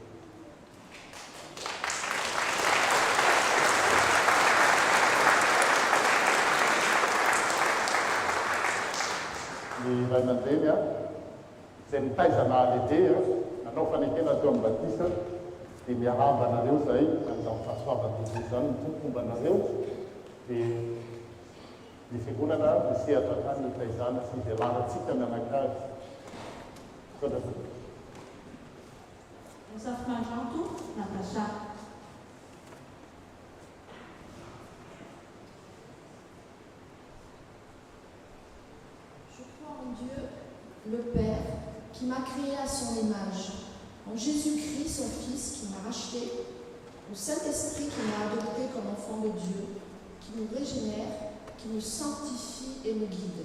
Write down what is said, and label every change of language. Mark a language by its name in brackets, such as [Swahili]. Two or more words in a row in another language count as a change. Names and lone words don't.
[Malagasy] Ny ray aman-dreny izay mitaizana lehibe nanao fanekena teo amin'ny batisa dia miaraba anareo zay amin'izany fahasoavan-dehibe zany mitomomba anareo dia ny fiangonana misehatra tany hitaizana sy ivelanantsika mianakavy. Msafranjanto Natasha. [French] Je crois en Dieu, le Père, qui m'a créé à son image, en Jésus-Christ, son Fils, qui m'a racheté, au Saint-Esprit qui m'a adopté comme enfant de Dieu, qui nous régénère, qui nous sanctifie et nous guide.